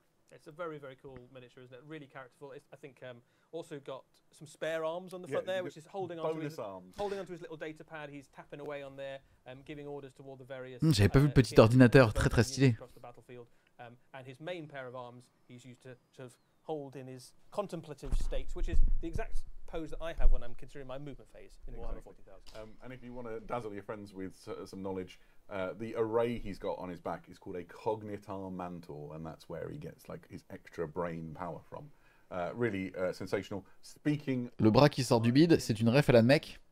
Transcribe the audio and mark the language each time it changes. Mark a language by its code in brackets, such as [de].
[en] It's a very, very cool miniature, isn't it? Really characterful. I think also got some spare arms on the front there, which is holding onto his little data pad. He's tapping away on there, giving orders to all the various. [fr] J'avais pas vu le petit ordinateur, très très stylé. [en] And his main pair of arms he's used to sort of hold in his contemplative state, which is the exact pose that I have when I'm considering my movement phase in Warhammer 40,000. And if you want to dazzle your friends with some knowledge, the array he's got on his back is called a Cognitar Mantle, and that's where he gets like his extra brain power from. Really sensational. Speaking. [fr] Le bras qui sort du bide, c'est une ref à la de mec.